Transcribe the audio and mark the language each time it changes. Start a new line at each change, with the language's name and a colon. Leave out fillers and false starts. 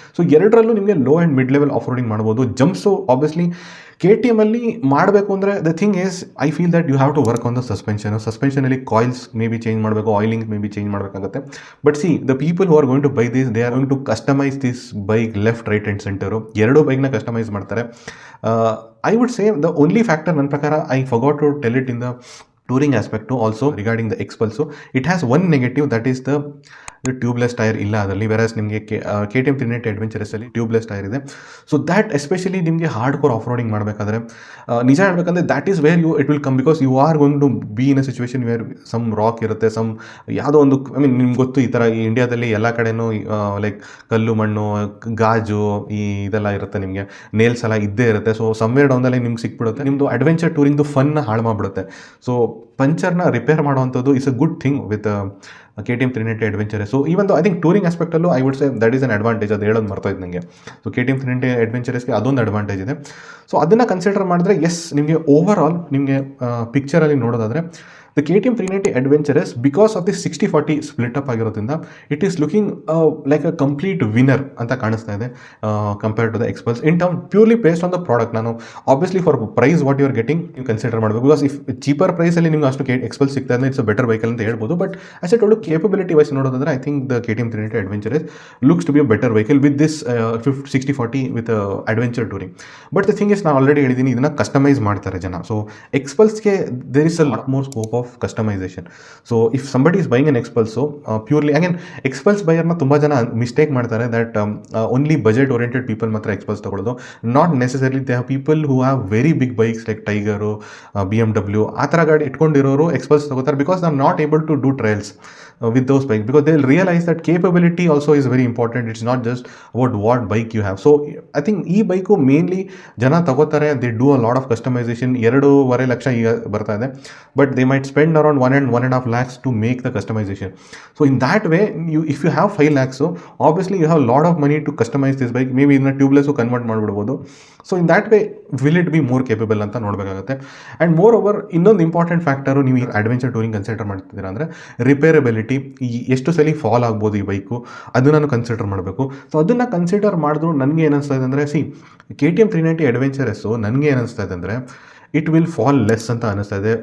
English: so
Kannada: ಎರಡರಲ್ಲೂ ನಿಮಗೆ
English: Low and mid level off roading ಮಾಡ್ಬೋದು. Jumps obviously KTM
Kannada: ಅಲ್ಲಿ ಮಾಡಬೇಕು ಅಂದರೆ,
English: the thing is I feel that you have to work on the ಸಸ್ಪೆನ್ಷನಲ್ಲಿ coils maybe change ಮಾಡಬೇಕು, oiling maybe change
Kannada: ಮಾಡಬೇಕಾಗುತ್ತೆ.
English: but see, the people who are going to buy this, they are going to customise this bike left, right and centre,
Kannada: ಎರಡೂ ಬೈಕ್ನ customise ಮಾಡ್ತಾರೆ.
English: I would say the only factor
Kannada: ನನ್ನ ಪ್ರಕಾರ
English: I forgot to tell it in the touring aspect also regarding the Xpulse. It has one negative, that is the tubeless tyre
Kannada: ಇಲ್ಲ ಅದರಲ್ಲಿ. ವೆರಾಸ್ ನಿಮಗೆ KTM 390 ಅಡ್ವೆಂಚರಸ್ಸಲ್ಲಿ tubeless tyre ಇದೆ.
English: so that especially
Kannada: ನಿಮಗೆ hard core off roading ಮಾಡಬೇಕಾದ್ರೆ, ನಿಜ ಹೇಳಬೇಕಂದ್ರೆ
English: that is where it will come, because you are going to be in a situation where some rock
Kannada: ಇರುತ್ತೆ, some ಯಾವುದೋ ಒಂದು,
English: I mean
Kannada: ನಿಮ್ಗೆ ಗೊತ್ತು, ಈ ಥರ ಈ ಇಂಡಿಯಾದಲ್ಲಿ ಎಲ್ಲ ಕಡೆನೂ ಲೈಕ್ ಕಲ್ಲು, ಮಣ್ಣು, ಗಾಜು, ಇದೆಲ್ಲ ಇರುತ್ತೆ, ನಿಮಗೆ ನೇಲ್ಸ್ ಎಲ್ಲ ಇದ್ದೇ ಇರುತ್ತೆ. ಸೊ ಸಮ್ವೇರ್ ಡೌನಲ್ಲಿ ನಿಮ್ಗೆ ಸಿಕ್ಬಿಡುತ್ತೆ. ನಿಮ್ಮದು ಅಡ್ವೆಂಚರ್ ಟೂರಿಂಗ್ದು ಫನ್ನ ಹಾಳು ಮಾಡಿಬಿಡುತ್ತೆ.
English: so
Kannada: ಪಂಚರ್ನ ರಿಪೇರ್ ಮಾಡುವಂಥದ್ದು
English: Is a good thing with KTM 390 adventure. So even I think touring ಆಸ್ಪೆಕ್ಟಲ್ಲೂ I would say that is an advantage.
Kannada: ಅದು ಹೇಳೋದು ಮರ್ತೋಯ್ತು ನನಗೆ. ಸೊ KTM 390 ಅಡ್ವೆಂಚರಸ್ಗೆ ಅದೊಂದು ಅಡ್ವಾಂಟೇಜ್ ಇದೆ. ಸೊ ಅದನ್ನು ಕನ್ಸಿಡರ್ ಮಾಡಿದ್ರೆ ಎಸ್, ನಿಮಗೆ ಓವರ್ ಆಲ್ ನಿಮಗೆ ಪಿಕ್ಚರಲ್ಲಿ ನೋಡೋದಾದರೆ
English: The KTM 390 Adventurous, because of the 60-40 split up
Kannada: ಆಗಿರೋದ್ರಿಂದ
English: it is looking like a complete winner
Kannada: ಅಂತ ಕಾಣಿಸ್ತಾ ಇದೆ
English: Compared to the Xpulse in term purely based on the product. ನಾನು obviously for price what you are getting
Kannada: ನೀವು consider ಮಾಡಬೇಕು,
English: because if cheaper ಪ್ರೈಸಲ್ಲಿ
Kannada: ನಿಮ್ಗೆ ಅಷ್ಟು ಎಕ್ಸ್ಪಲ್ಸ್ ಸಿಗ್ತಾ ಇದೆ
English: it's a better vehicle
Kannada: ಅಂತ ಹೇಳ್ಬೋದು.
English: but as a told capability
Kannada: wise ನೋಡೋದಂದ್ರೆ
English: I think the KTM 390 Adventurous looks to be a better vehicle with this 60-40 with adventure touring. But the thing is
Kannada: ನಾನು already ಹೇಳಿದ್ದೀನಿ, ಇದನ್ನು customise ಮಾಡ್ತಾರೆ ಜನ.
English: So ಎಕ್ಸ್ಪಲ್ಸ್ಗೆ there is a lot more scope of customisation. So if somebody is buying an Xpulse purely again Xpulse ಬೈಯರ್ನ
Kannada: ತುಂಬ ಜನ mistake ಮಾಡ್ತಾರೆ
English: that only budget oriented people
Kannada: ಮಾತ್ರ ಎಕ್ಸ್ಪಲ್ಸ್ ತಗೊಳ್ಳೋದು.
English: not necessarily they have people who have very big bikes like Tiger, BMW
Kannada: ಆ ಥರ ಗಾಡಿ ಇಟ್ಕೊಂಡಿರೋರು ಎಕ್ಸ್ಪಲ್ಸ್ ತಗೋತಾರೆ
English: Because they are not able to do trials with those bikes, because they'll realize that capability also is very important. It's not just about what bike you have. So I think
Kannada: ಈ bike mainly ಜನ ತಗೋತಾರೆ,
English: they do a lot of customization. 2.5
Kannada: lakh ಈಗ ಬರ್ತಾ ಇದೆ, but
English: they might spend around 1.5 lakhs to make the customization. So in that way, if you have 5 lakhs, so obviously you have a lot of money to customize this bike. maybe
Kannada: ಇದನ್ನ ಟ್ಯೂಬ್ಲೆಸ್ಸು convert ಮಾಡಿಬಿಡ್ಬೋದು.
English: so in that way will it be more capable
Kannada: ಅಂತ ನೋಡಬೇಕಾಗುತ್ತೆ. And more over ಇನ್ನೊಂದು important factor ನೀವು ಈ adventure touring consider ಮಾಡ್ತಿದ್ದೀರಾ ಅಂದರೆ ರಿಪೇರಬಿಲಿಟಿ. ಎಷ್ಟು ಸಲ fall ಆಗ್ಬೋದು ಈ ಬೈಕು, ಅದನ್ನು ನಾನು ಕನ್ಸಿಡರ್ ಮಾಡಬೇಕು. ಸೊ ಅದನ್ನು ಕನ್ಸಿಡರ್ ಮಾಡಿದ್ರು ನನಗೆ ಏನಿಸ್ತಾ ಇದೆ ಅಂದರೆ KTM 390 Adventurous ನನಗೆ ಏನಿಸ್ತಾ ಇದೆ ಅಂದರೆ
English: it will fall less
Kannada: ಅಂತ ಅನಿಸ್ತಾ ಇದೆ.